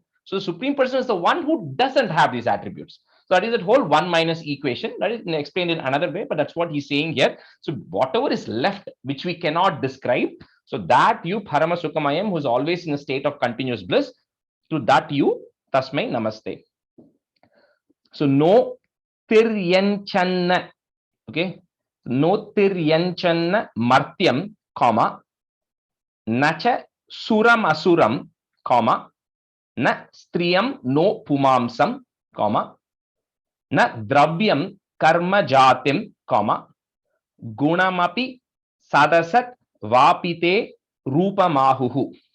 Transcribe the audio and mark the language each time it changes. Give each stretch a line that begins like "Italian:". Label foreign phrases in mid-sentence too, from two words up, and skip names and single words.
English: So the supreme person is the one who doesn't have these attributes. So that is that whole 1 minus equation. That is explained in another way, but that's what he's saying here. So whatever is left, which we cannot describe, so that you,
Sanskrit: Parama Sukhamayam,
English: who is always in a state of continuous bliss, to that you,
Sanskrit: Tasmai Namaste. So no tiryanchanna, okay? No tiryanchanna martyam, comma, nacha suram asuram, comma, na striyam no pumamsam, comma, na dravyam karma jatim, comma, gunamapi sadasat vapite rupamahuhu.